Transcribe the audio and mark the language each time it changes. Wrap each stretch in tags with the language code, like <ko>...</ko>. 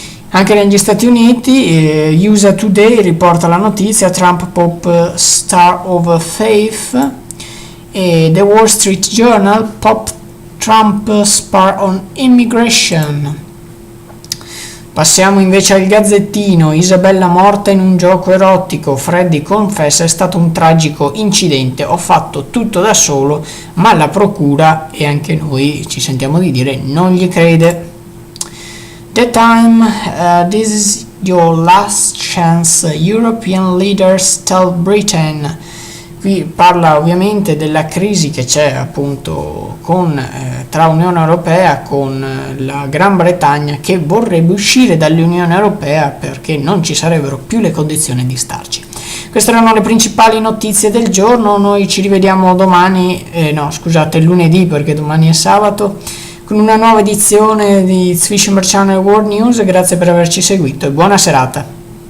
<it>Anche negli Stati Uniti, USA Today riporta la notizia,</it> <en>Trump Pope Star of Faith,</en> <it>e The Wall Street Journal,</it> <en>Pope Trump spar on immigration.</en> <it>Passiamo invece al Gazzettino, Isabella morta in un gioco erotico, Freddy confessa è stato un tragico incidente, ho fatto tutto da solo, ma la procura, e anche noi ci sentiamo di dire, non gli crede.</it> <en>The Time, this is your last chance, European leaders tell Britain.</en> <it>Qui parla ovviamente della crisi che c'è appunto tra Unione Europea con la Gran Bretagna che vorrebbe uscire dall'Unione Europea perché non ci sarebbero più le condizioni di starci. Queste erano le principali notizie del giorno, noi ci rivediamo lunedì perché domani è sabato, con una nuova edizione di Fisher Channel World News. Grazie per averci seguito e buona serata.</it>